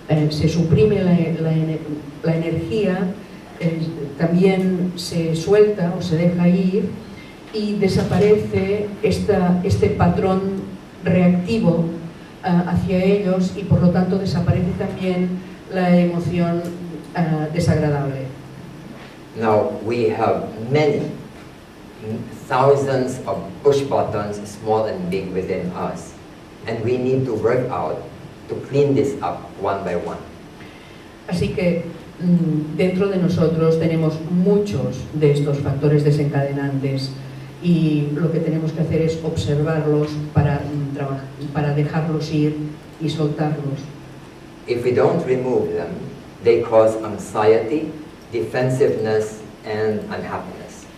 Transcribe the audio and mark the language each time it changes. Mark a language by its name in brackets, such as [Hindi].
[Spanish] se suprime la energía, también se suelta o se deja ir y desaparece este patrón reactivo hacia ellos, y por lo tanto desaparece también la emoción desagradable. [English] Now we have many, thousands of push buttons, small and big, within us, and we need to work out to clean this up one by one. [Spanish] Así que dentro de nosotros tenemos muchos de estos factores desencadenantes, y lo que tenemos que hacer es observarlos para dejarlos ir y soltarlos. [English] If we don't remove them, they cause anxiety, defensiveness, and unhappiness.